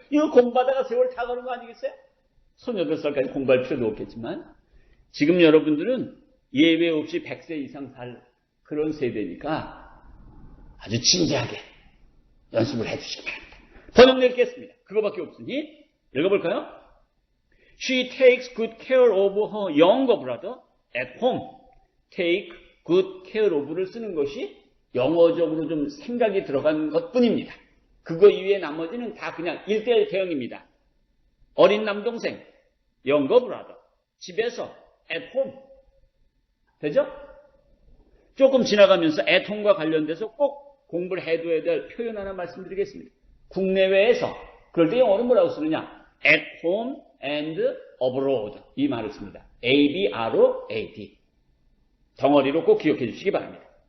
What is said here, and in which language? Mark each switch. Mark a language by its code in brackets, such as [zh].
[ko] 이거 공부하다가 세월 다 가는 거 아니겠어요? 38살까지 공부할 필요도 없겠지만 지금 여러분들은 예외 없이 100세 이상 살 그런 세대니까 아주 진지하게 연습을 해주시기 바랍니다. 번역 낼겠습니다. 그거밖에 없으니 읽어볼까요? [en] She takes good care of her younger brother at home. take good care of [ko] 를 쓰는 것이 영어적으로 좀 생각이 들어간 것뿐입니다. 그거 이외에 나머지는 다 그냥 1:1 대응입니다. 어린 남동생, [en] younger brother, [ko] 집에서, at home. 되죠? 조금 지나가면서 at home과 관련돼서 꼭 공부를 해둬야 될 표현 하나 말씀드리겠습니다. 국내외에서, 그럴 때 영어로 뭐라고 쓰느냐? [en] at home and abroad. [ko] 이 말을 씁니다. [en] A-B-R-O-A-D. [ko] 덩어리로 꼭 기억해 주시기 바랍니다.